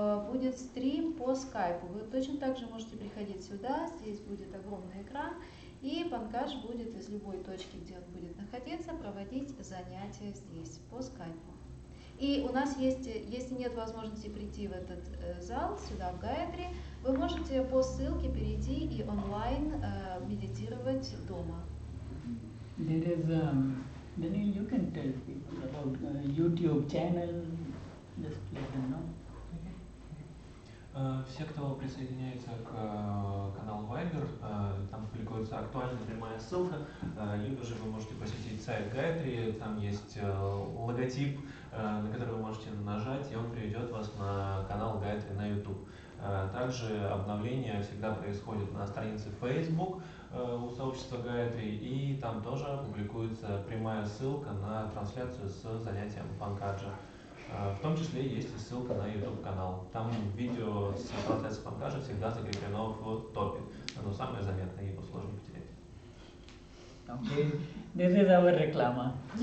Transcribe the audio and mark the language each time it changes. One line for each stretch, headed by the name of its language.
Russian: Будет стрим по скайпу. Вы точно так же можете приходить сюда, здесь будет огромный экран, и Панкадж будет из любой точки, где он будет находиться, проводить занятия здесь по скайпу. И у нас есть, если нет возможности прийти в этот зал, сюда в Гаятри, вы можете по ссылке перейти и онлайн медитировать дома.
English: There is, Daniel, you can tell people about YouTube channel, just let them know.
Russian: Все, кто присоединяется к каналу Viber, там публикуется актуальная прямая ссылка, либо же вы можете посетить сайт Гайатри, там есть логотип, на который вы можете нажать, и он приведет вас на канал Гайатри на YouTube. Также обновление всегда происходит на странице Facebook у сообщества Гайатри, и там тоже публикуется прямая ссылка на трансляцию с занятием Панкаджа. В том числе есть и ссылка на YouTube-канал. Там видео с процесса Панкаджа всегда закреплено в топе. Оно самое заметное, его сложно потерять.
English: Okay, this is our реклама.